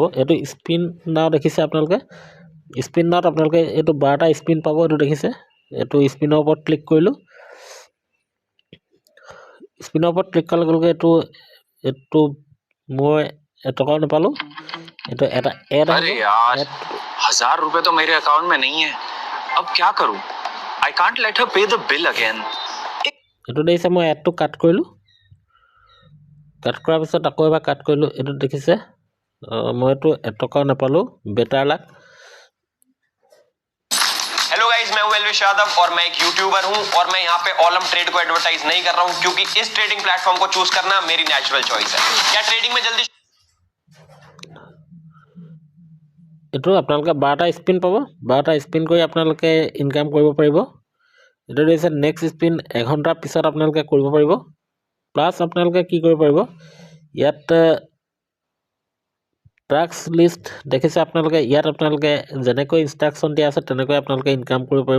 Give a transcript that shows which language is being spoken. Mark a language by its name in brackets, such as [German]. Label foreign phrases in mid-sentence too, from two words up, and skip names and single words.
[Assamese] এইটো [English] spin now [Assamese] দেখিছে আপোনালোকে, স্পিন নাওত আপোনালোকে এইটো 12টা স্পিন পাব। এইটো দেখিছে, এইটো স্পিনৰ ওপৰত ক্লিক কৰিলোঁ। স্পিনৰ ওপৰত ক্লিক কৰাৰ লগে লগে এইটো মই এটকাও নাপালোঁ। এইটো এটা এড [Hindi] अरे यार 1000 रुपए तो मेरे अकाउंट में नहीं है, अब क्या करूं? [English] I can't let her pay the bill again. [Assamese] এইটো দেখিছে মই এডটো কাট কৰিলোঁ। কাট কৰাৰ পিছত আকৌ এবাৰ কাট কৰিলোঁ। এইটো দেখিছে মই এইটো এটকাও নাপালোঁ। [English] better luck. hello guys, [Hindi] मैं हूं एल्विश यादव और मैं एक यूट्यूबर हूं और मैं यहां पे ऑलम ट्रेड को एडवर्टाइज नहीं कर रहा हूं, क्योंकि इस [English] trading platform [Hindi] को चूज करना मेरी [English] natural choice [Hindi] है। क्या ट्रेडिंग में जल्दी [Assamese] এইটো আপোনালোকে 12টা স্পিন পাব। 12টা স্পিন কৰি আপোনালোকে ইনকাম কৰিব পাৰিব। এইটো দেখিছে [English] next spin [Assamese] 1 ঘণ্টাৰ পিছত আপোনালোকে কৰিব পাৰিব। প্লাছ আপোনালোকে কি কৰিব পাৰিব, ইয়াত [English] tracks list [Assamese] দেখিছে আপোনালোকে, ইয়াত আপোনালোকে যেনেকৈ ইনষ্ট্ৰাকশ্যন দিয়া আছে তেনেকৈ আপোনালোকে ইনকাম কৰিব পাৰিব।